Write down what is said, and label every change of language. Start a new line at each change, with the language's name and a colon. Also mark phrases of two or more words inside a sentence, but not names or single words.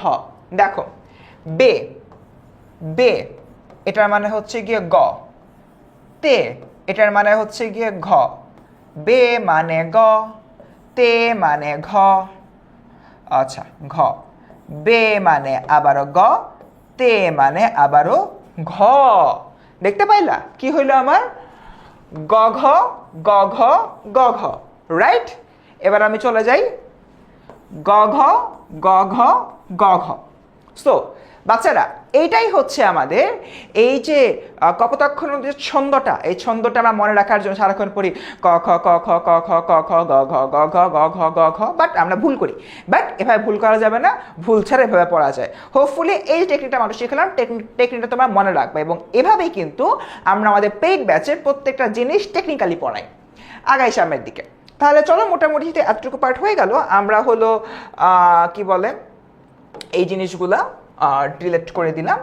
Bangla: দেখো বে, বে এটার মানে হচ্ছে গিয়ে গ, তে এটার মানে হচ্ছে গিয়ে ঘ, বে মানে গ, তে মানে ঘ, আচ্ছা ঘ, বে মানে আবারও গ, তে মানে আবারও ঘ। দেখতে পাইলা কি হইলো আমার, গ ঘ গ ঘ গ ঘ, রাইট। এবার আমি চলে যাই গ ঘ গ ঘ গ ঘ। সো বাচ্চারা এইটাই হচ্ছে আমাদের এই যে কপোতাক্ষ নদীর ছন্দটা, এই ছন্দটা আমরা মনে রাখার জন্য সারাক্ষণ পড়ি ক খ ক খ ক খ ক খ গ ঘ গ ঘ গ ঘ গ ঘ, বাট আমরা ভুল করি, বাট এভাবে ভুল করা যাবে না, ভুল ছাড়া এভাবে পড়া যায়। হোপফুলি এই টেকনিকটা আমরা শিখলাম, টেকনিকটা তোমরা মনে রাখবে, এবং এভাবেই কিন্তু আমরা আমাদের
English: paid batch
Bangla: প্রত্যেকটা জিনিস টেকনিক্যালি পড়াই। আগাই সামনের দিকে, তাহলে চলো মোটামুটি এতটুকু পার্ট হয়ে গেল, আমরা হলো কি বলে এই জিনিসগুলা ডিলিট করে দিলাম।